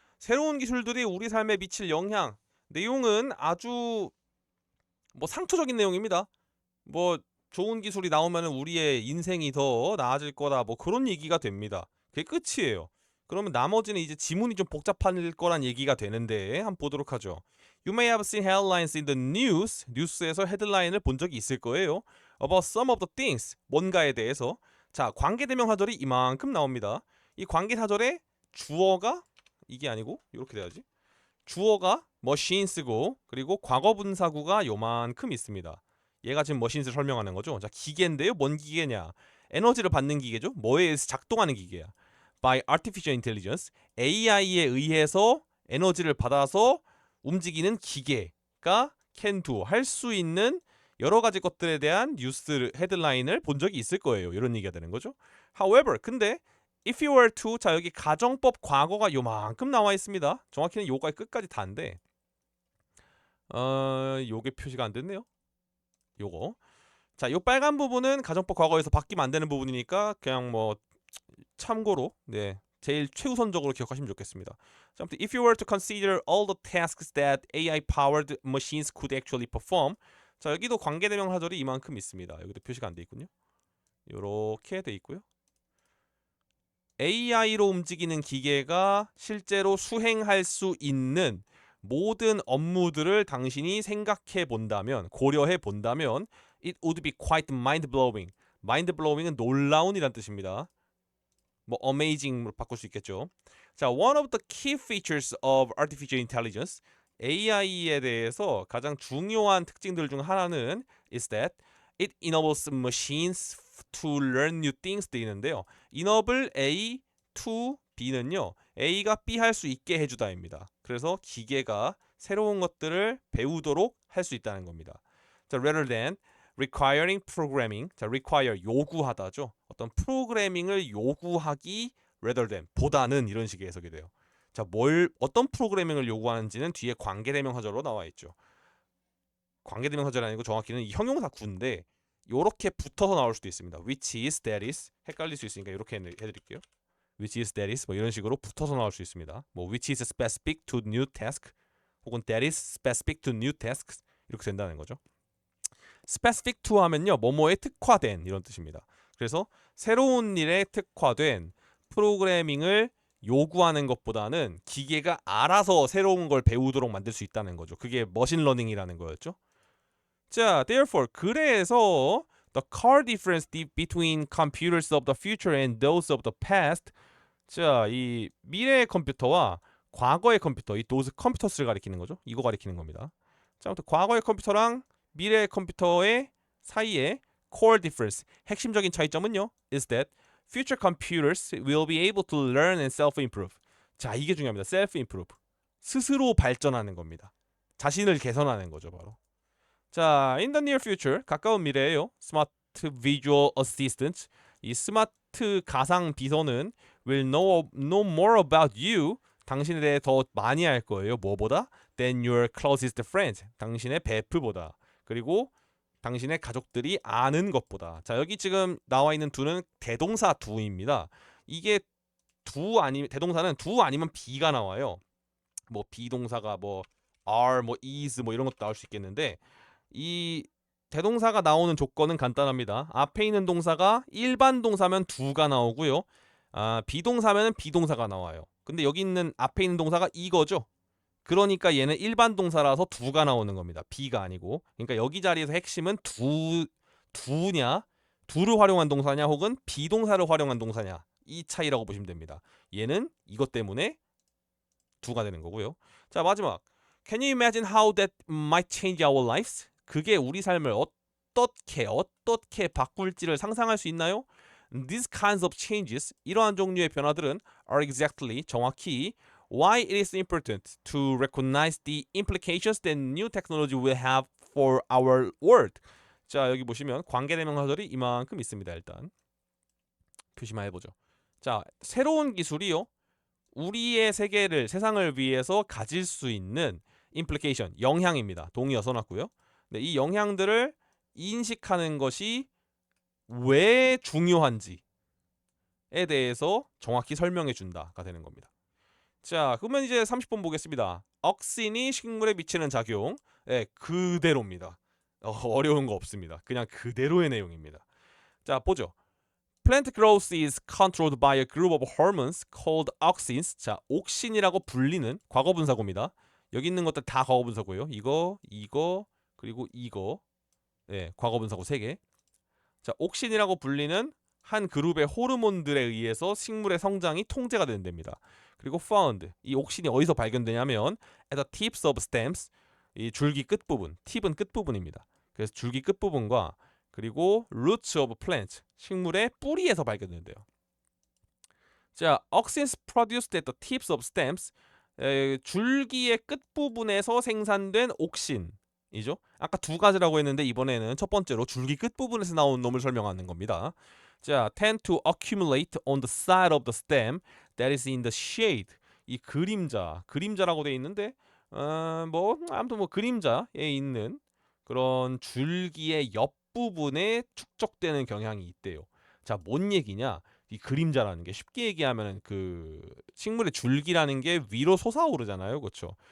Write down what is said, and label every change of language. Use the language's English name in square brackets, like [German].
[Korean] 새로운 기술들이 우리 삶에 미칠 영향. 내용은 아주 상투적인 내용입니다. 뭐 좋은 기술이 나오면 우리의 인생이 더 나아질 거다. 뭐 그런 얘기가 됩니다. 그게 끝이에요. 그러면 나머지는 이제 지문이 좀 복잡할 거란 얘기가 되는데 한번 보도록 하죠. [English] You may have seen headlines in the news. [Korean] 뉴스에서 헤드라인을 본 적이 있을 거예요. [English] About some of the things. [Korean] 뭔가에 대해서. 자, 관계대명사절이 이만큼 나옵니다. 이 관계사절의 주어가 이게 아니고 이렇게 돼야지. 주어가 machines고 그리고 과거분사구가 요만큼 있습니다. 얘가 지금 머신스를 설명하는 거죠. 자, 기계인데요. 뭔 기계냐? 에너지를 받는 기계죠. 뭐에 의해서 작동하는 기계야. [English] By artificial intelligence, [Korean] AI에 의해서 에너지를 받아서 움직이는 기계가 [English] can do, [Korean] 할 수 있는 여러 가지 것들에 대한 뉴스 헤드라인을 본 적이 있을 거예요. 이런 얘기가 되는 거죠. [English] However, [Korean] 근데 [English] if you were to, [Korean] 자 여기 가정법 과거가 요만큼 나와 있습니다. 정확히는 요거의 끝까지 다인데 요게 표시가 안 됐네요. 요거. 자, 요 빨간 부분은 가정법 과거에서 바뀌면 안 되는 부분이니까 그냥 뭐 참고로 제일 최우선적으로 기억하시면 좋겠습니다. 자, 아무튼 [English] if you were to consider all the tasks that AI-powered machines could actually perform. [Korean] 자, 여기도 관계대명사절이 이만큼 있습니다. 여기도 표시가 안 돼 있군요. 요렇게 돼 있고요. AI로 움직이는 기계가 실제로 수행할 수 있는 모든 업무들을 당신이 생각해 본다면, 고려해 본다면 [English] it would be quite mind-blowing. [Korean] mind-blowing은 놀라운이란 뜻입니다. 뭐 amazing으로 바꿀 수 있겠죠. [English] 자, one of the key features of artificial intelligence, [Korean] AI에 대해서 가장 중요한 특징들 중 하나는 [English] is that it enables machines to learn new things [Korean] 돼 있는데요. enable A to B는요. A가 B 할 수 있게 해주다입니다. 그래서 기계가 새로운 것들을 배우도록 할 수 있다는 겁니다. [English] 자, rather than requiring programming. 자, require [Korean] 요구하다죠. 어떤 프로그래밍을 요구하기 [English] rather than [Korean] 보다는 이런 식의 해석이 돼요. 자, 어떤 프로그래밍을 요구하는지는 뒤에 관계대명사절로 나와 있죠. 관계대명사절이 아니고 정확히는 형용사 구인데 요렇게 붙어서 나올 수도 있습니다. [English] which is, that is [Korean] 헷갈릴 수 있으니까 이렇게 해드릴게요. which is, that is 뭐 이런 식으로 붙어서 나올 수 있습니다. [English] 뭐 which is specific to new task [Korean] 혹은 [English] that is specific to new tasks [Korean] 이렇게 된다는 거죠. specific to 하면요, 뭐뭐에 특화된 이런 뜻입니다. 그래서 새로운 일에 특화된 프로그래밍을 요구하는 것보다는 기계가 알아서 새로운 걸 배우도록 만들 수 있다는 거죠. 그게 머신러닝이라는 거였죠. [English] 자, therefore [Korean] 그래서 [English] the core difference between computers of the future and those of the past. [Korean] 자, 이 미래의 컴퓨터와 과거의 컴퓨터, 이 [English] those computers [Korean] 를 가리키는 거죠. 이거 가리키는 겁니다. 자, 아무튼 과거의 컴퓨터랑 미래의 컴퓨터의 사이에 core difference, 핵심적인 차이점은요, [English] is that future computers will be able to learn and self-improve. [Korean] 자, 이게 중요합니다. self-improve. 스스로 발전하는 겁니다. 자신을 개선하는 거죠, 바로. [English] 자, in the near future, [Korean] 가까운 미래에요. [English] Smart Visual Assistant, [Korean] 이 스마트 가상 비서는 [English] will know more about you. [Korean] 당신에 대해 더 많이 알 거예요. 뭐보다? [English] Than your closest friend. [Korean] 당신의 베프보다. 그리고 당신의 가족들이 아는 것보다. 자, 여기 지금 나와 있는 두는 대동사 두입니다. 이게 대동사는 두 아니면 be가 나와요. 뭐 비동사가 뭐 are, 뭐 is, 뭐 이런 것도 나올 수 있겠는데 이 대동사가 나오는 조건은 간단합니다. 앞에 있는 동사가 일반 동사면 두가 나오고요. 비동사면 비동사가 나와요. 근데 여기 있는 앞에 있는 동사가 이거죠. 그러니까 얘는 일반 동사라서 두가 나오는 겁니다. 비가 아니고. 그러니까 여기 자리에서 핵심은 두냐, 두를 활용한 동사냐 혹은 비동사를 활용한 동사냐, 이 차이라고 보시면 됩니다. 얘는 이것 때문에 두가 되는 거고요. 자, 마지막. [English] Can you imagine how that might change our lives? [Korean] 그게 우리 삶을 어떻게 바꿀지를 상상할 수 있나요? [English] These kinds of changes, [Korean] 이러한 종류의 변화들은 [English] are exactly, [Korean] 정확히 [English] why it is important to recognize the implications that new technology will have for our world. [Korean] 자, 여기 보시면 관계대명사절이 이만큼 있습니다. 일단 표시만 해보죠. 자, 새로운 기술이요, 우리의 세상을 위해서 가질 수 있는 implication, 영향입니다. 동의어 써놨고요. 네, 이 영향들을 인식하는 것이 왜 중요한지에 대해서 정확히 설명해 준다가 되는 겁니다. 자, 그러면 이제 30번 보겠습니다. 억신이 식물에 미치는 작용. 네, 그대로입니다. 어려운 거 없습니다. 그냥 그대로의 내용입니다. 자, 보죠. [English] Plant growth is controlled by a group of hormones called auxins. [Korean] 자, 옥신이라고 불리는 과거분사구입니다. 여기 있는 것들 다 과거분사구예요. 이거, 그리고 이거. 네, 과거분사구 3개. 자, 옥신이라고 불리는 한 그룹의 호르몬들에 의해서 식물의 성장이 통제가 되는 데입니다. 그리고 found, 이 옥신이 어디서 발견되냐면 [English] at the tips of stems, [Korean] 이 줄기 끝부분, 팁은 끝부분입니다. 그래서 줄기 끝부분과 그리고 [English] roots of plants, [Korean] 식물의 뿌리에서 발견된대요. [English] 자, auxins produced at the tips of stems, [Korean] 줄기의 끝부분에서 생산된 옥신이죠. 아까 두 가지라고 했는데 이번에는 첫 번째로 줄기 끝부분에서 나온 놈을 설명하는 겁니다. [English] 자, tend to accumulate on the side of the stem that is in the shade. [Korean] 이 그림자라고 돼 있는데 아무튼 그림자에 있는 그런 줄기의 옆부분에 축적되는 경향이 있대요. 자, 뭔 얘기냐? 이 그림자라는 게 쉽게 얘기하면은 그 식물의 줄기라는 게 위로 솟아오르잖아요. 그렇죠?